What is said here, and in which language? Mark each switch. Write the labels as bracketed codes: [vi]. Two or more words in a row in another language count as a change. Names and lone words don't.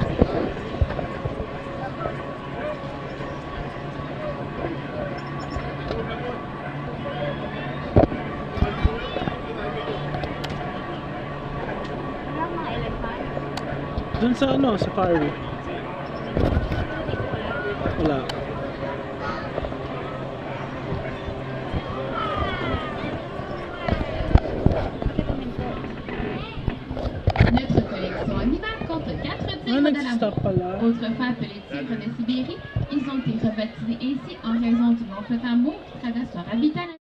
[tl] Wala mga elephant. Dun sa ano, safari. Wala. [fr] Notre collection animale compte 4 Ah, tigres de la [tl] nag-stop pala. [fr] Autrefois appelés tigres de Sibérie, ils ont été rebaptisés ainsi en raison du long fleuve amour qui traverse leur habitat.